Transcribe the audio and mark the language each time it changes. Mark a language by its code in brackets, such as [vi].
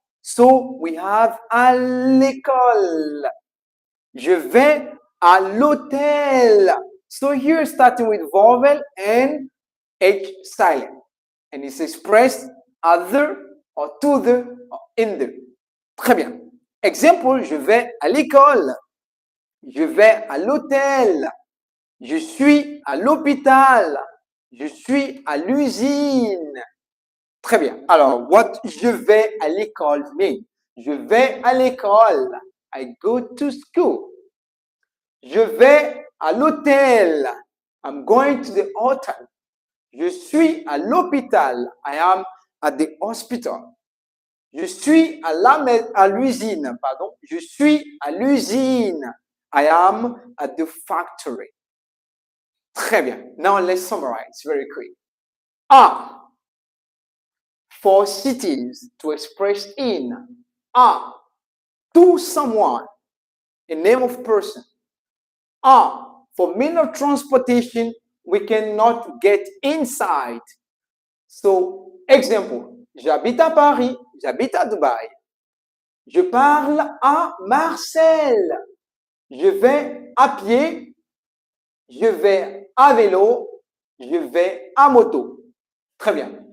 [en] So we have [fr] à l'école. Je vais à l'hôtel. [en] So here starting with vowel and H silent. And it's expressed other or to the or in the. [fr] Très bien. Example, je vais à l'école. Je vais à l'hôtel. Je suis à l'hôpital. Je suis à l'usine. Très bien. Alors, [en] what [fr] je vais à l'école [en] mean? [fr] Je vais à l'école. [en] I go to school. [fr] Je vais à l'hôtel. [en] I'm going to the hotel. [fr] Je suis à l'hôpital. [en] I am at the hospital. [fr] Je suis à l'usine, pardon. Je suis à l'usine. [en] I am at the factory. [fr] Très bien. [en] Now let's summarize very quick. A for cities to express in. A to someone, a name of person. A for mean of transportation, we cannot get inside. So, example, [fr] j'habite à Paris, j'habite à Dubaï. Je parle à Marseille. Je vais à pied, je vais à vélo, je vais à moto. Très bien.